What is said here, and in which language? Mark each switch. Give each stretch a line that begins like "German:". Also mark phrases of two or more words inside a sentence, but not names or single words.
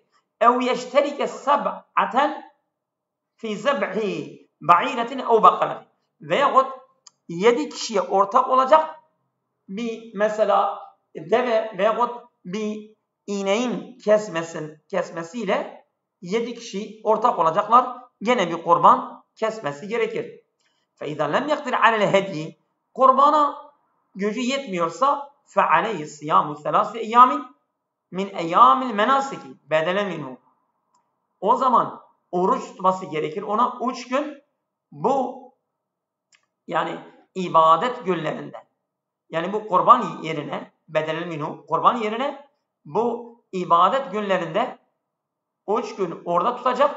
Arabic: أو يشترك سبعة في ذبح بعيرة أو بقرة.
Turkish: Veyahut 7 kişiye ortak olacak bir mesela deve veyahut bir ineğin kesmesiyle 7 kişi ortak olacaklar. Gene bir kurban kesmesi gerekir.
Arabic: فَاِذَا لَمْ يَقْدِرْ عَلَى الْهَدْيِ
Turkish: Kurbana gücü yetmiyorsa
Arabic: فَعَلَيْهِ الصِّيَامُ ثَلَاثِ اَيَّامٍ من أيام المناسك بدلا منه.
Turkish: O zaman oruç tutması gerekir. Ona 3 gün bu yani ibadet günlerinde. Yani bu kurban yerine
Arabic: بدلا منه,
Turkish: kurban yerine bu ibadet günlerinde 3 gün orada tutacak.